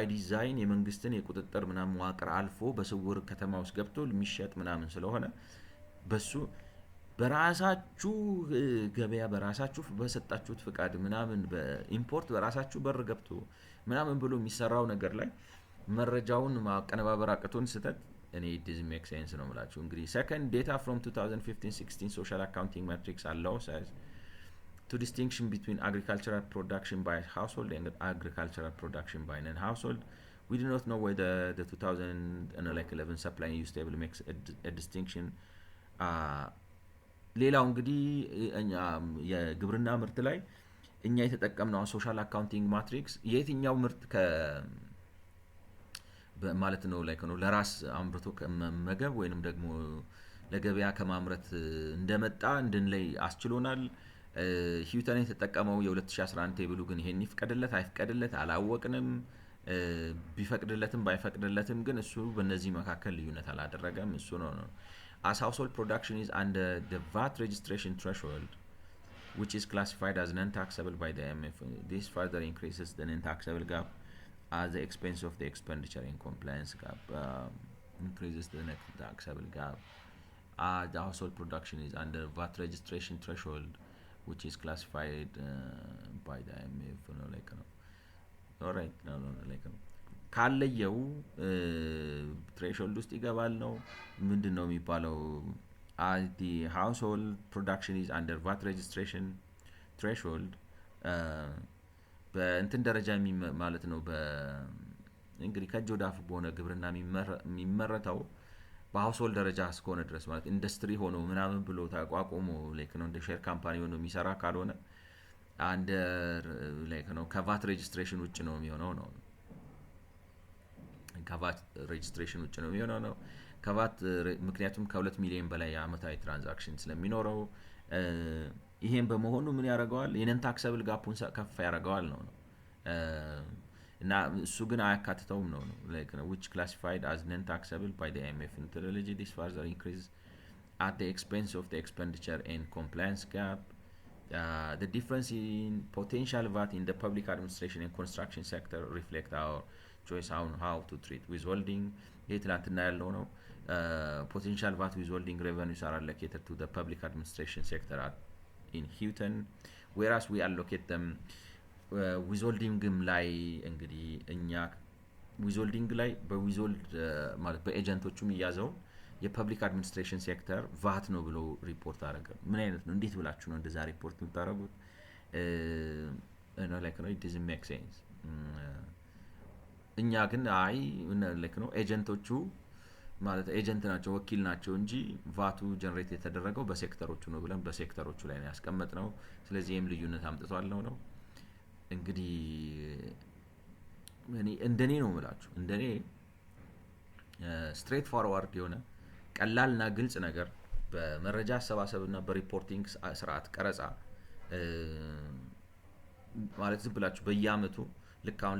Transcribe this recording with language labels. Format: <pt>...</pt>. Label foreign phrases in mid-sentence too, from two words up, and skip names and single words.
<am>ዲዛይን የመንግስትን የቁጥጥር ምናምን መዋቅር አልፎ በስውር ከተማ ውስጥ ገብቶ የሚሸጥ ምናምን ስለሆነ በሱ በራሳችሁ ገበያ በራሳችሁ በሰጣችሁት ፍቃድ ምናምን በኢምፖርት በራሳችሁ በር ገብቶ ምናምን ብሎ የሚሰራው ነገር ላይ መረጃውን ማቀነባበር አቅቶን ስተት እኔ</am> <en>it doesn't make sense</en> <am>ነው የምላችሁ እንግዲህ</am> <en>second data from 2015-16 social accounting metrics allows us to distinction between agricultural production by household and agricultural production by non-household we do not know whether the 2011 supply and use table makes a distinction</en> <am>ሌላው እንግዲህ እኛ የግብርና ምርት ላይ እኛ የተጠቀምነው</am> <en>social accounting matrix</en> <am>የትኛው ምርት ማለት ነው ላይክ ነው ለራስ አምርቶ ከመመገብ ወይንም ደግሞ ለገበያ ከማምረት እንደመጣ እንድንለይ አስችሎናል። ሂውተን የተጠቀመው የ2011 ቴብሉ ግን ይሄን ይፍቀድለት አይፍቀድለት አላወቅንም። ቢፈቅድለትም ባይፈቅድለትም ግን እሱ በእነዚህ መካከል ልዩነት አላደረገም። እሱ ነው</am> <en>as household production is under the VAT registration threshold, which is classified as non-taxable by the IMF. This further increases the non-taxable gap at the expense of the expenditure in compliance gap. Increases the net taxable gap. The household production is under VAT registration threshold, which is classified by the IMF. Like,</en> <am>ኦራይት ነው ላይክ ካለየው ትሬሾልድ ውስጥ ይገባል ነው ምንድን ነው የሚባለው?</am> <en>the household production is under VAT registration threshold</en> <am>በእንትን ደረጃ ማለት ነው። እንግዲህ ከእጅ ወደ አፍ በሆነ ግብርና የሚመረተው በሀውስሆልድ ደረጃ እስከሆነ ድረስ ማለት ኢንዱስትሪ ሆኖ ምናምን ብሎ ተቋቁሞ ላይክ ነው እንደ</am> <en>share company</en> <am>ሆኖ የሚሰራ ካልሆነ</am> <en>under like</en> <am>ነው ከቫት ሬጅስትሬሽን ውጭ ነው የሚሆነው ነው። ከቫት ሬጅስትሬሽን ውጭ ነው የሚሆነው ነው። ከቫት ምክንያቱም ከ2 ሚሊዮን በላይ የአመታዊ ትራንዛክሽን ስለሚኖረው ይሄን በመሆኑ ምን ያደርገዋል? የነን ታክሰብል ጋፑን ከፍ ያደርገዋል ነው። እና እሱ ግን አያካትተውም ነው</am> <en>like which classified as non taxable by the IMF methodology. This further increase at the expense of the expenditure and compliance gap. The difference in potential VAT in the public administration and construction sector reflect our choice on how to treat withholding.</en> <am>ይህ ትላንትና ያለው ነው።</am> <en>Potential VAT withholding revenues are allocated to the public administration sector in Houghton, whereas we allocate them</en> <am>ዊዝሆልዲንግም ላይ እንግዲህ እኛ ዊዝሆልዲንግ ላይ በዊዝሆልድ ማለት በኤጀንቶቹ የሚያዘው የፐብሊክ አድሚኒስትሬሽን ሴክተር ቫት ነው ብሎ ሪፖርት አደረገ። ምን አይነት ነው? እንዴት ብላችሁ ነው እንደዛ ሪፖርት የምታደርጉት? ላይክ ነው</am> <en>it doesn't make sense።</en> <am>እኛ ግን አይ ላይክ ነው ኤጀንቶቹ ማለት ኤጀንት ናቸው ወኪል ናቸው እንጂ ቫቱ ጀነሬት የተደረገው በሴክተሮቹ ነው ብለን በሴክተሮቹ ላይ ነው ያስቀመጥነው። ስለዚህ ይሄም ልዩነት አምጥቷል ነው። እንግዲህ እንደኔ ነው የምላችሁ እንደኔ</am> <en>straight forward</en> <am>የሆነ ቀላልና ግልጽ ነገር በመረጃ አሰባሰብና በሪፖርቲንግ ስርዓት ቀረጻ ማለት ዝም ብላችሁ በየአመቱ ልክ አሁን</am>